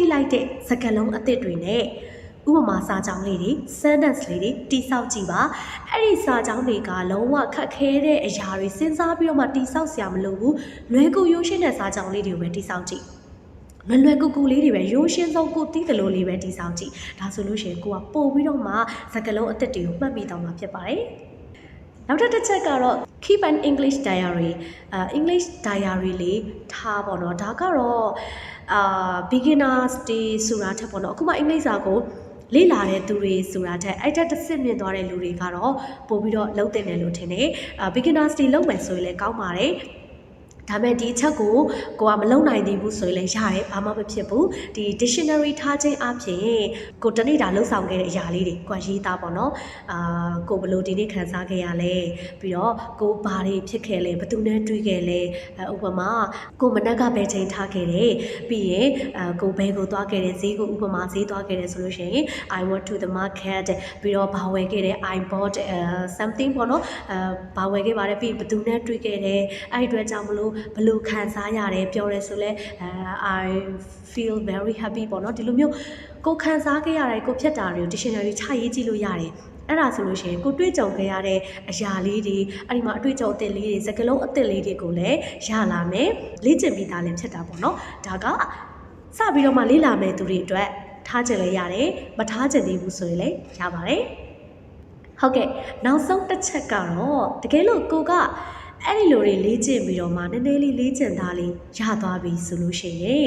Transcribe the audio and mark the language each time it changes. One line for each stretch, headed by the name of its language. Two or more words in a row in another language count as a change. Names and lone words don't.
Burmese: လိုက်တဲ့စကားလုံးအသစ်တွေနဲ့ဥပမာစာကြောင်းလေးတွေ sentence လေးတွေတိဆောက်ကြည့်ပါအဲ့ဒီစာကြောင်းတွေကလုံးဝခက်ခဲတဲ့အရာတွေစဉ်းစားပြီးတော့မှတိဆောက်စရာမလိုဘူးလွယ်ကူရိုးရှင်းတဲ့စာကြောင်းလေးတွေကိုပဲတိဆောက်ကြည့်လွယ်ကူကူလေးတွေပဲရိုးရှင်းဆုံးကိုသိသလိုလေးပဲတိဆောက်ကြည့်ဒါဆိုလို့ရှိရင်ကိုကပို့ပြီးတော့မှစကားလုံးအသစ်တွေကိုမှတ်မိတော့မှာဖြစ်ပါတယ်နောက်တစ်ချက်ကတော့
English: keep an English diary English diary
Burmese: လေးထားပေါ့နော်ဒါကတော့
English: beginners day
Burmese: ဆိုတာထက်ပေါ့နော်အခုမှအင်္ဂလိပ်စာကိုလေ့လာတဲ့သူတွေဆိုတာထက်အဲ့တက်တစ်ဆင့်မြင့်သွားတဲ့လူတွေကတော့ပို့ပြီးတော့လုပ်တင်တယ်လို့ထင်တယ်
English: beginners day
Burmese: လုပ်မယ်ဆိုရင်လည်းကောင်းပါတယ်ဒါ ပေမဲ့ဒီချက်ကိုကမလုံနိုင်သေးဘူးဆိုရင်လည်းရတယ်ဘာမှမဖြစ်ဘူးဒီ dictionary ထားခြင်းအပြင်ကိုတနေ့တာလှုပ်ဆောင်ခဲ့တဲ့အရာလေး တွေကိုရေးသားပေါ့နော်ကိုဘလို့ဒီနေ့ခံစားခဲ့ရလဲပြီးတော့ကိုဘာတွေဖြစ်ခဲ့လဲဘသူနဲ့တွေ့ခဲ့လဲဥပမာကိုမနက်ကဘယ်ချိန်ထားခဲ့တယ်ပြီးရင်ကိုဘယ်ကိုသွားခဲ့တယ်ဈေးကိုဥပမာဈေးသွားခဲ့တယ်ဆိုလို့ရှိရင်
English: I went to the market
Burmese: ပြီးတော့ဘာဝယ်ခဲ့တယ်
English: I bought something
Burmese: ပေါ့နော်ဘာဝယ်ခဲ့ပါတယ်ပြီးဘသူနဲ့တွေ့ခဲ့တယ်အဲ့ဒီအတွက်ကြောင့်မလို့ဘလို့ခံစားရတယ်ပြောရဲဆိုလဲ
English: I feel very happy
Burmese: ပေါ့နော်ဒီလိုမျိုးကိုခံစားခဲ့ရတယ်ကိုဖြစ်တာတွေကို dictionary ချရေးကြည့်လို့ရတယ်အဲ့ဒါဆိုလို့ရှိရင်ကို တွေ့ကြုံခဲ့ရတဲ့အရာလေးတွေအဲ့ဒီမှာအတွေ့အကြုံအသစ်လေးတွေစကားလုံးအသစ်လေးတွေကိုလည်းရလာမယ်လေ့ကျင့်ပြီးသားလည်းဖြစ်တာပေါ့နော်ဒါကစပြီးတော့မှလေ့လာမယ်သူတွေအတွက်ထားကြလည်းရတယ်မထားကြသေးဘူးဆိုရင်လည်းရပါတယ်ဟုတ်ကဲ့နောက်ဆုံးတစ်ချက်ကတော့တကယ်လို့ကိုကအဲ့ဒီလိုတွေလေ့ကျင့်ပြီးတော့မှနည်းနည်းလေးလေ့ကျင့်သားလေးရသွားပြီဆိုလို့ရှိရင်